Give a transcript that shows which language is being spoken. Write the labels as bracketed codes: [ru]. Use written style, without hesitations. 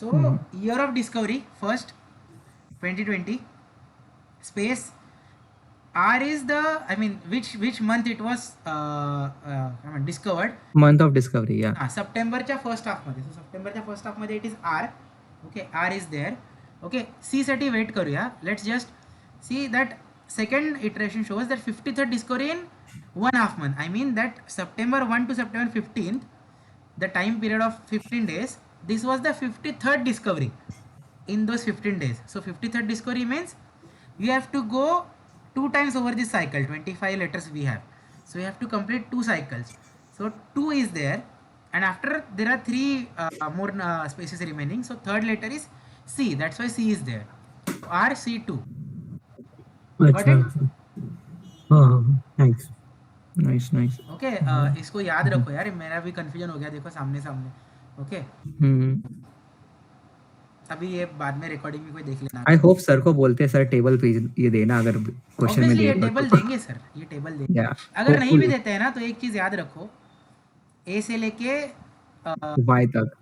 [en] So year of discovery first 2020 space R is the, I mean, which month it was I mean discovered? Month of discovery, yeah. [mr] हां, सप्टेंबरच्या first हाफमध्ये. So सप्टेंबरच्या first हाफमध्ये [en] It is R. [mr] Okay, [en] R is there. [mr] Okay, C साठी weight करूया. [en] Let's just see that second iteration shows that 53rd discovery in 1.5 month. I mean that September 1 to September 15th, the time period of 15 days, this was the 53rd discovery in those 15 days. So 53rd discovery means you have to go 2 times over this cycle. 25 letters we have, so you have to complete 2 cycles. So 2 is there, and after there are 3 more spaces remaining. So third letter is C, that's why C is there. R C2. Got [hi] अच्छा [en] it? [hi] अच्छा. हाँ thanks. [en] Nice nice. [hi] Okay, इसको याद रखो यार, मेरा भी confusion हो गया, देखो सामने सामने. ओके, अभी ये बाद में रिकॉर्डिंग में कोई देख लेना. आई होप सर को बोलते सर टेबल पे ये देना अगर क्वेश्चन में ऑब्वियसली ये देगा टेबल तो. देंगे सर, ये टेबल देंगे. या अगर नहीं भी देते हैं ना, तो एक चीज़ याद रखो, ए से लेके वाई तक.